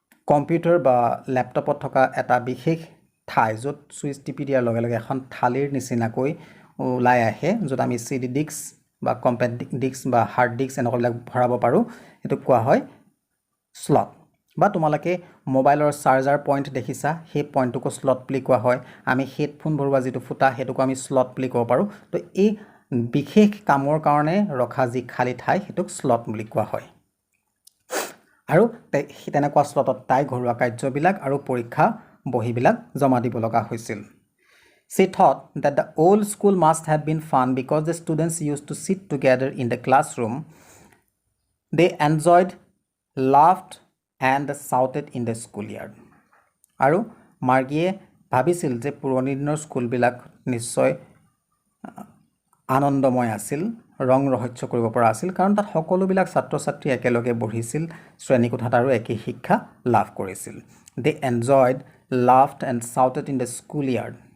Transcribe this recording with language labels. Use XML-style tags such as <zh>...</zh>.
<as>Computer বা ল্যাপটপত থকা এটা বিশেষ ঠাই য'ত সুইচ টিপি দিয়াৰ লগে লগে এখন থালিৰ নিচিনাকৈ ওলাই আহে য'ত আমি সিডি ডিস্ক বা কম্পেক্ট ডিস্ক বা হাৰ্ড ডিস্ক এনেকুৱাবিলাক ভৰাব পাৰো এটো কোৱা হয় স্লট বা তোমালোকে মোবাইলৰ চাৰ্জাৰ পইণ্ট দেখিছা সেই পইণ্টটোক স্লট বুলি কোৱা হয় আমি হেডফোন ভৰোৱা যিটো ফুটা হেতুক আমি স্লট বুলি ক'ব পাৰো তো এই বিশেষ কামৰ কাৰণে ৰখা যি খালি ঠাই হেতুক স্লট বুলি কোৱা হয় আৰু তেনেকুৱা স্লটত তাই ঘৰুৱা কাৰ্যবিলাক আৰু পৰীক্ষা বহিবিলাক জমা দিব লগা হৈছিল</as> <en>She thought that the old school must have been fun because the students used to sit together in the classroom. They enjoyed, laughed, and shouted in the schoolyard.</en> <as>আৰু মাৰ্গিয়ে ভাবিছিল যে পুৰণি দিনৰ স্কুলবিলাক নিশ্চয় আনন্দময় আছিল ৰং ৰহস্য কৰিব পৰা আছিল কাৰণ তাত সকলোবিলাক ছাত্ৰ ছাত্ৰী একেলগে বহিছিল শ্ৰেণীকোঠাত আৰু একে শিক্ষা লাভ কৰিছিল</as> <en>They enjoyed, laughed, and shouted in the schoolyard.</en>